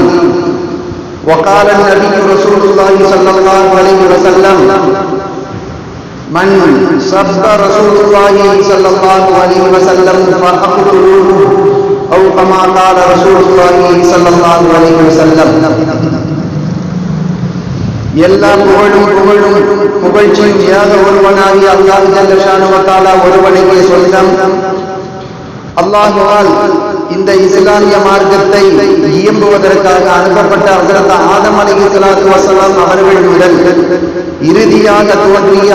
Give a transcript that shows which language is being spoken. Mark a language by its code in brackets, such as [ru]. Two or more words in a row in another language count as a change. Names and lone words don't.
[ar] وقال النبي رسول الله صلى الله عليه وسلم: من سب رسول الله صلى الله عليه وسلم فأقتلوه، أو كما قال رسول الله صلى الله عليه وسلم. [ta] எல்லா புகழும் புகழ்ச்சியும் ஏக ஒருவனாகிய அல்லாஹ் [ar] جل شأنه وتعالى [ta] ஒருவனுக்கே சொந்தம். அல்லாஹ்வால் இந்த இஸ்லாமிய மார்க்கத்தை இயம்புவதற்காக அனுப்பப்பட்ட ஹஜ்ரத் ஆதம் [ar] عليه الصلاة والسلام [ta] அவர்கள் முதல் இறுதியாக தோன்றிய